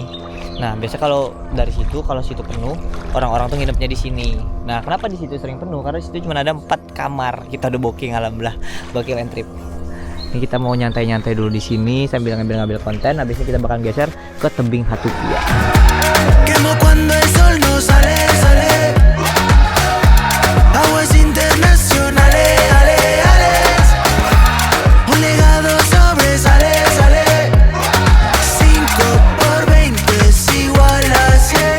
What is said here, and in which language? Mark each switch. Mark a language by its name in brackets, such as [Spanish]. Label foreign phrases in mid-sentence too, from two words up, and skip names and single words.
[Indonesian] Nah, biasa kalau dari situ, kalau situ penuh, orang-orang tuh nginepnya di sini. Nah, kenapa di situ sering penuh? Karena di situ cuma ada 4 kamar. Kita udah booking, alhamdulillah, [English] booking land trip. [Indonesian] Ini kita mau nyantai-nyantai dulu di sini sambil ngambil konten. Habis ini kita bakal geser ke tebing Hatupia. [Spanish] Quemo cuando el sol no sale, sale. Aguas internacionales, ale, ale. Un legado sobresale, sale. 5 por 20 es igual a 100.